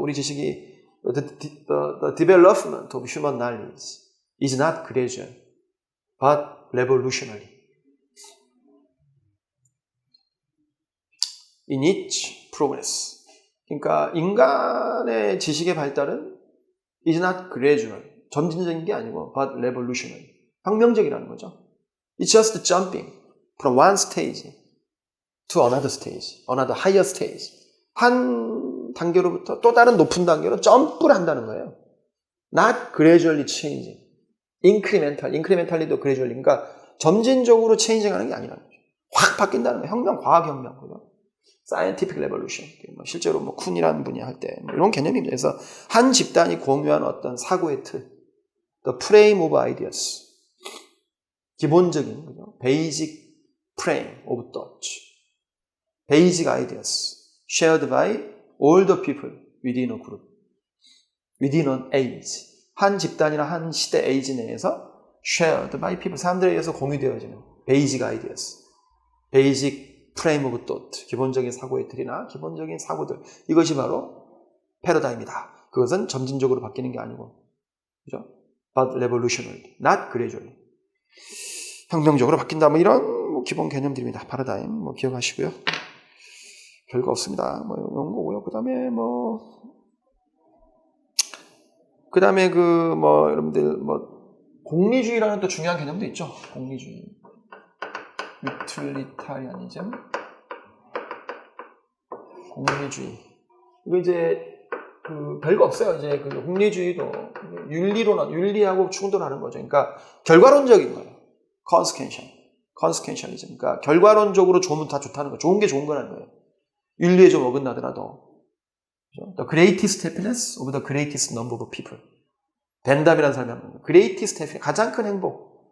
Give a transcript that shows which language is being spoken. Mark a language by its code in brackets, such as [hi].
[ko] 우리 지식이 [en] the development of human knowledge is not gradual, but revolutionary. In each progress. [ko] 그러니까 인간의 지식의 발달은 [en] is not gradual, [ko] 점진적인 게 아니고 [en] but revolutionary, [ko] 혁명적이라는 거죠. [en] It's just jumping from one stage to another stage, another higher stage. [ko] 한 단계로부터 또 다른 높은 단계로 점프를 한다는 거예요. [en] Not gradually changing. incrementally도 gradually. [ko] 그러니까 점진적으로 체인징하는 게 아니라는 거죠. 확 바뀐다는 거예요. 혁명, 과학혁명. 그죠? scientific revolution. 실제로 쿤이라는 분이 할 때 이런 개념입니다. 그래서 한 집단이 공유한 어떤 사고의 틀, [en] the frame of ideas. [ko] 기본적인, 그죠? [en] basic frame of thought. basic ideas shared by all the people within a group, within an age. [ko] 한 집단이나 한 시대 age 내에서 [en] shared by people, [ko] 사람들에 의해서 공유되어지는 [en] basic ideas, basic frame of thought, [ko] 기본적인 사고의 틀이나 기본적인 사고들. 이것이 바로 패러다임이다. 그것은 점진적으로 바뀌는 게 아니고, 그죠? [en] But revolutionary, not gradually. [ko] 혁명적으로 바뀐다. 이런 기본 개념들입니다. 패러다임 기억하시고요. 별거 없습니다. 이런 거고요. 그다음에 여러분들 공리주의라는 또 중요한 개념도 있죠. 공리주의. 유틸리타리아니즘. 공리주의. 이거 이제 별거 없어요. 이제 공리주의도 윤리하고 충돌하는 거죠. 그러니까 결과론적인 거예요. [en] consequentialism. [ko] 그러니까 결과론적으로 좋으면 다 좋다는 거예요. 좋은 게 좋은 거라는 거예요. 윤리에 좀 어긋나더라도. [en] The greatest happiness of the greatest number of people. [ko] 벤담이라는 사람이 한 거예요. greatest happiness, 가장 큰 행복.